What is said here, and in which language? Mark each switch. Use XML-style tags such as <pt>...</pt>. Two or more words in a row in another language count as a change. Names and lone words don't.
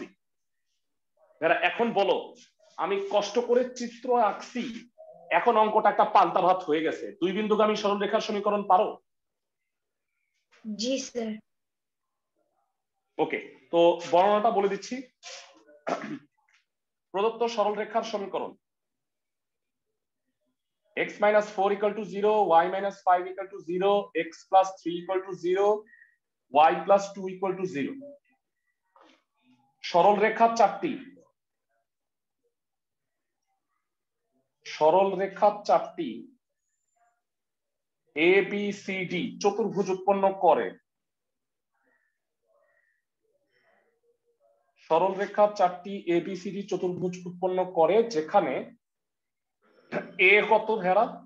<bn>এখন বলো, আমি কষ্ট করে চিত্র আঁকছি, এখন অঙ্কটা একটা পাল্টা ভাত হয়ে গেছে। দুই বিন্দুগামী সরলরেখার সমীকরণ পারো? জি স্যার। ওকে, তো বর্ণনাটা বলে দিচ্ছি। প্রদত্ত সরলরেখার সমীকরণ x - 4 = 0, y - 5 = 0, x + 3 = 0, y + 2 = 0। সরলরেখা চারটি, এ বি সি ডি চতুর্ভুজ উৎপন্ন করে। সরলরেখা চারটি এ বি সি ডি চতুর্ভুজ উৎপন্ন করে, যেখানে এ কত ভেড়া?</bn>